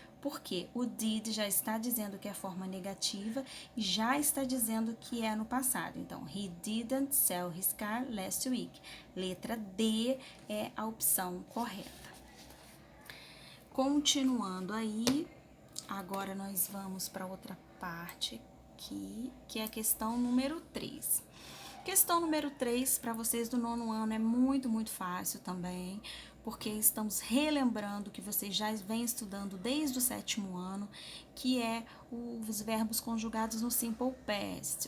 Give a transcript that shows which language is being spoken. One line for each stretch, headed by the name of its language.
Portuguese: Porque o did já está dizendo que é a forma negativa e já está dizendo que é no passado.
English: Então, he didn't sell his car last week.
Portuguese: Letra D é a opção correta. Continuando aí, agora nós vamos para outra parte aqui, que é a questão número 3. Questão número 3, para vocês do 9º ano, é muito, muito fácil também, porque estamos relembrando que vocês já vêm estudando desde o 7º ano, que é os verbos conjugados no Simple Past.